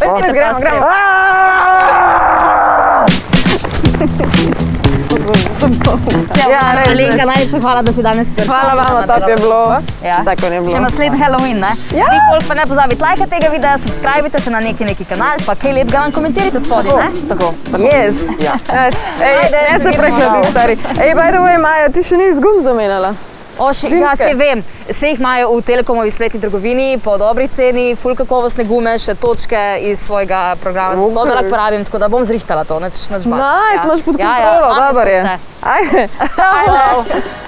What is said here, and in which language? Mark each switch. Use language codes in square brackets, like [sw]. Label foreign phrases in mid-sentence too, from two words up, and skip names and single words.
[sl] Ajde, gremo. Ja, res. Alenka, najlepša hvala, da si danes prišla. Hvala vama, top je bilo. Ja. Zakon je bilo. Še naslednji Halloween, ne? Ja. Nikoli pa ne pozabite lajka tega videa, subscribite se na neki kanal, pa kaj lepega nam komentirajte spodaj, ne? Tako. [en] Yes. [sl] Ja. Ej, Ajde, ne se vidimo. prehladi, stari. Ej, [en] by the way, [sl] Maja, ti še nisi gum zamenjala. Ja, se vem. Vse jih imajo v Telekomovi spletni trgovini po dobri ceni, ful kakovostne gume, še točke iz svojega programa za slobe lahko porabim, tako da bom zrihtala to, nič bati. Nice, imaš pod kontrolo, dober je. Ajde. Ajde.